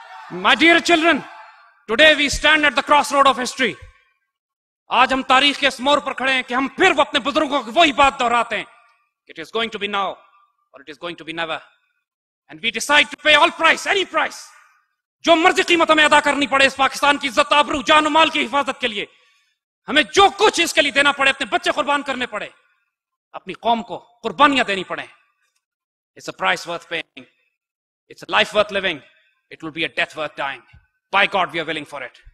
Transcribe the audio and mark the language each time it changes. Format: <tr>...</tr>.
<en>My dear children, today we stand at the crossroad of history.</en> <ur>آج ہم تاریخ کے اس موڑ پر کھڑے ہیں کہ ہم پھر وہ اپنے بزرگوں کی وہی بات دہراتے ہیں.</ur> <en>It is going to be now or it is going to be never. And we decide to pay all price, any price.</en> <ur>جو مرضی قیمت ہمیں ادا کرنی پڑے اس پاکستان کی عزت آبرو جان و مال کی حفاظت کے لیے, ہمیں جو کچھ اس کے لیے دینا پڑے, اپنے بچے قربان کرنے پڑے, اپنی قوم کو قربانیاں دینی پڑے.</ur> <en>It's a price worth paying. It's a life worth living. It will be a death worth dying. By God, we are willing for it.</en>